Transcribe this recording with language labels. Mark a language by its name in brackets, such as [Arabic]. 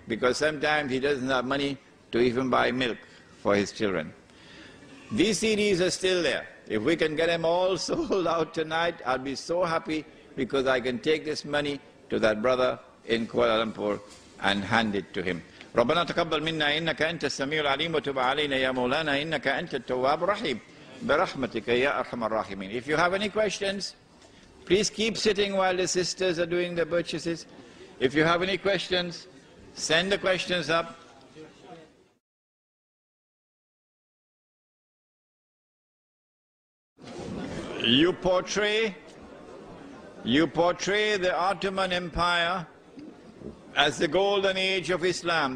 [English] Because sometimes he doesn't have money to even buy milk for his children. These CDs are still there. If we can get them all sold out tonight, I'll be so happy, because I can take this money to that brother in Kuala Lumpur and hand it to him. [Arabic] ربنا تقبل منا إنك أنت السميع العليم وتب علينا يا مولانا إنك أنت التواب الرحيم برحمتك يا أرحم الراحمين. [English] If you have any questions, please keep sitting while the sisters are doing the purchases. If you have any questions, send the questions up. You portray the Ottoman Empire as the golden age of Islam.